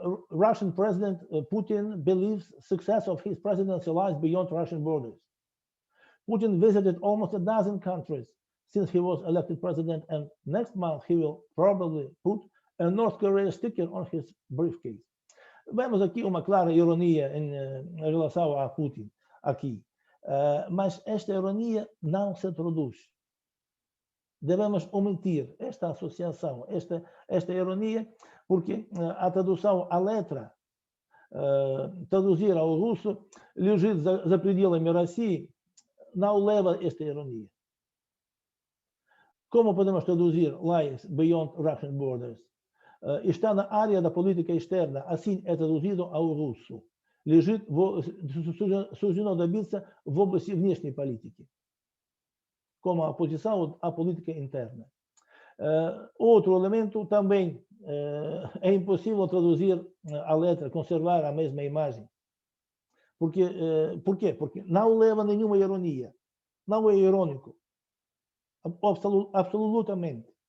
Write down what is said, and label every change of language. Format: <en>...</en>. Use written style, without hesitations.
<en>Russian President Putin believes success of his presidency lies beyond Russian borders. Putin visited almost a dozen countries since he was elected president, and next month he will probably put a North Korea sticker on his briefcase.</en> <pt>Vemos aqui uma clara ironia em relação a Putin, aqui. Mas esta ironia não se traduz. Devemos omitir esta associação, esta ironia, porque a tradução à letra, traduzir ao russo,</pt> <ru>лежит за пределами России,</ru> <pt>não leva esta ironia. Como podemos traduzir</pt> <en>lies beyond Russian borders?</en> <pt>Está na área da política externa, assim é traduzido ao russo.</pt> <ru>Лежит, суждено добиться в области внешней политики,</ru> <pt>como a oposição à política interna. Outro elemento também é impossível traduzir a letra, conservar a mesma imagem. Por quê? Porque não leva nenhuma ironia, não é irônico, absolutamente.</pt>